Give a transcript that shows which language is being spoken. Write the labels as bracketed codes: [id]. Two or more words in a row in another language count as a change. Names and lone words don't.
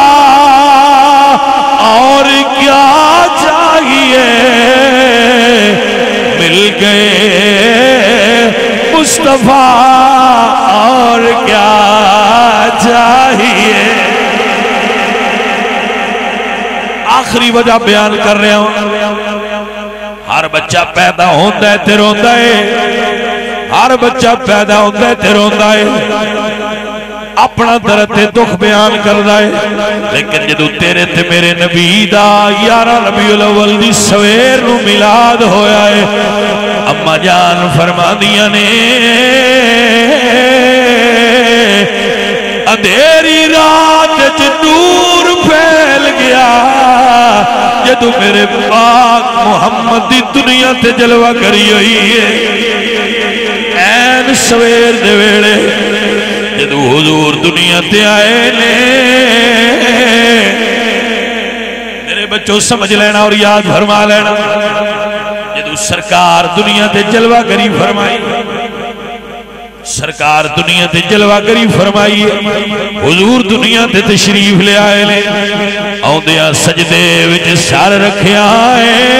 [ur] اور کیا چاہیے، مل گئے مصطفیٰ اور کیا چاہیے۔ آخری وجہ بیان کر رہے ہوں، ہر بچہ پیدا ہوتا ہے [pa] تے روندا ہے، [ur] ہر بچہ پیدا ہوتا ہے [pa] تے روندا ہے، اپنا درد تے دکھ بیان کردا ہے لیکن جدو تیرے تے میرے نبی دا 11 ربیع الاول دی سویر نو میلاد ہویا ہے اما جان فرما دیاں نے اندھیری رات نور پھیل گیا جدو میرے پاک محمد دی دنیا تے جلوہ کری ہوئی ہے این سویر دے ویڑے جدو حضور دنیا تے آئے نے میرے بچوں سمجھ لینا [ur] اور یاد فرما لینا [pa] جدو سرکار دنیا تے جلوہ کری فرمائی سرکار دنیا تے جلوہ کری فرمائی حضور دنیا تے تشریف لے آئے لے آؤندیاں سجدے وچ سر رکھے آئے